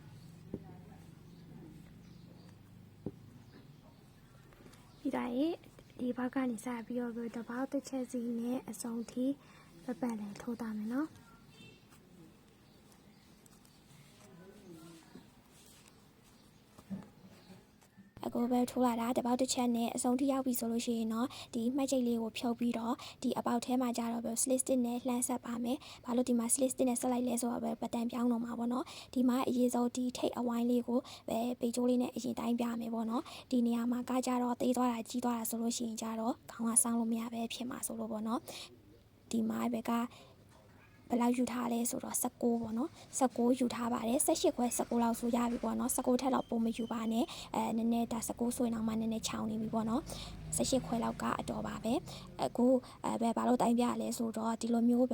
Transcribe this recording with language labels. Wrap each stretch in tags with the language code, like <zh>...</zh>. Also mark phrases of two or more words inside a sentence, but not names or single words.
<my>ပြီးတော့ဒီဘက်ကနေစပြီးတော့တပေါက်တစ်ချက်စီနဲ့အစုံထိပတ်လဲထိုးတာမယ်နော်အခုပဲ ထိုးလာတာတပေါက်တစ်ချက်နဲ့အဆုံးထိရောက်ပြီဆိုလို့ရှိရင်တော့ဒီမှတ်ချိတ်လေးကိုဖြုတ်ပြီးတော့ဒီအပေါက်ထဲမှာကြတော့ပဲ</my> <en>slit stick</en> <my>နဲ့လှမ်းဆက်ပါမယ်။ဘာလို့ဒီမှာ</my> <en>slit stick</en> <my>နဲ့ဆက်လိုက်လဲဆိုတော့ပဲပတ်တန်ပြောင်းတော့မှာပေါ့နော်။ဒီမှာအရေးဆုံးဒီထိတ်အဝိုင်းလေးကိုပဲပေချိုးလေးနဲ့အရင်တိုင်းပြမယ်ပေါ့နော်။ဒီနေရာမှာကကြတော့သေးသွားတာ ကြီးသွားတာဆိုလို့ရှိရင်ကြတော့ခေါင်းကဆောင်းလို့မရပဲဖြစ်မှာဆိုလို့ပေါ့နော်။ဒီမှာပဲကဘယ်လောက်ယူထားလဲဆိုတော့16ပေါ့နော်16ယူထားပါတယ်18ခွဲ16လောက်ဆိုရပြီပေါ့နော်16ထက်တော့ပိုမယူပါနဲ့နည်းနည်းဒါ16ဆိုရင်တော့မှနည်းနည်းချောင်းနေပြီပေါ့နော်18ခွဲလောက်ကအတော်ပါပဲအခုပဲဘာလို့တိုင်းပြရလဲဆိုတော့ဒီလိုမျိုးပဲ</my>